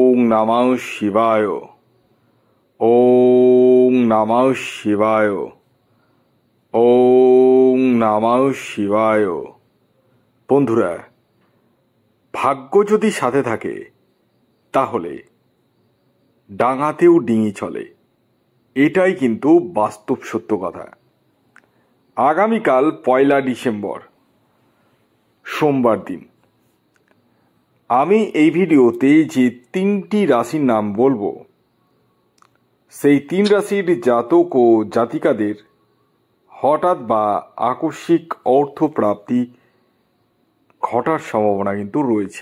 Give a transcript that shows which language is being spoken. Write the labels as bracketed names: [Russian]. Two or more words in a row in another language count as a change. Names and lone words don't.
[Sanskrit] নমঃ শিবায়। ওম নমঃ শিবায়। ওম নমঃ শিবায়। [Bangla] বন্ধুরা, ভাগ্য যদি সাথে থাকে তাহলে ডাঙাতেও ডিঙি চলে, এটাই কিন্তু বাস্তব সত্য কথা। আগামীকাল 1 ডিসেম্বর সোমবার দিন আমি এই ভিডিওতে যে 3টি রাশির নাম বলবো, সেই 3 রাশির জাতক ও জাতিকাদের হঠাৎ বা আকস্মিক অর্থপ্রাপ্তি ঘটার সম্ভাবনা কিন্তু রয়েছে।